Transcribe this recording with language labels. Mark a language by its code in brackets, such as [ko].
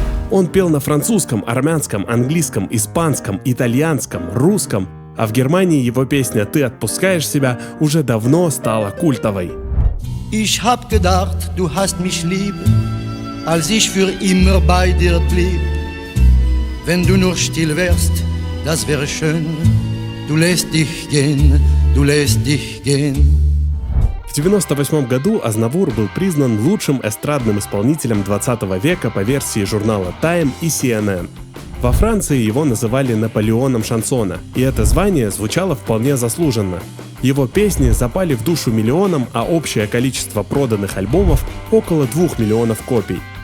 [ru] Он пел на французском, армянском, английском, испанском, итальянском, русском, а в Германии его песня «Ты отпускаешь себя» уже давно стала культовой. [de] Ich hab gedacht, du hast mich lieb, als ich für immer bei dir blieb. Wenn du nur still wärst, das wäre schön. Du lässt dich gehen, du lässt dich gehen. [ru] В 1998 году Азнавур был признан лучшим эстрадным исполнителем 20 века по версии журнала Time и CNN. Во Франции его называли Наполеоном шансона, и это звание звучало вполне заслуженно. Его песни запали в душу миллионам, а общее количество проданных альбомов — около 2 миллионов копий.